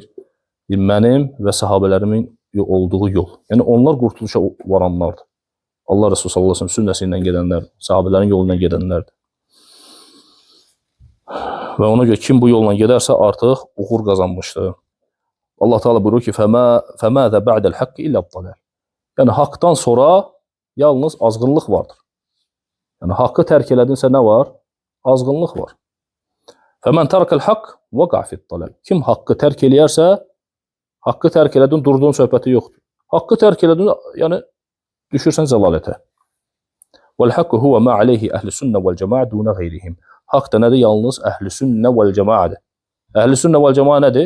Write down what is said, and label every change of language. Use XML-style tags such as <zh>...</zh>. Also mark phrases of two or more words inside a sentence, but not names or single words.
<az>Mənim və sahabələrimin olduğu yol. Yəni, onlar qurtuluşa varanlardır. Allah Rəsulü</az> <ar>صلى الله عليه وسلم</ar> <az>sünnəsi ilə gedənlərdir. Sahabələrin yolu ilə gedənlərdir. Və ona görə kim bu yolla gedərsə artıq uğur qazanmışdır. Allah Teala buyurur ki,</az> <ar>فَمَاذَا بَعْدَ الْحَقِّ إِلَّا الضَّلَالِ.</ar> <az>Yəni, haqdan sonra yalnız azğınlıq vardır. Yəni, haqqı tərk elədinsə nə var? Azğınlıq var.</az> <ar>فَمَنْ تَرَكَ الْحَقِّ وَقَعْ فِي الضَّلَالِ.</ar> <az>Kim haqqı tərk eləyərsə, Haqqı tərk elədin, durduğun söhbəti yoxdur. Haqqı tərk elədin, yəni düşürsən zəlalətə.</az> <ar>والحق هو ما عليه أهل السنة والجماعة دون غيرهم.</ar> <az>Haqq da nədir? Yalnız əhl-i sünnə vəl-cəmaədir. Əhl-i sünnə vəl-cəmaə nədir?</az>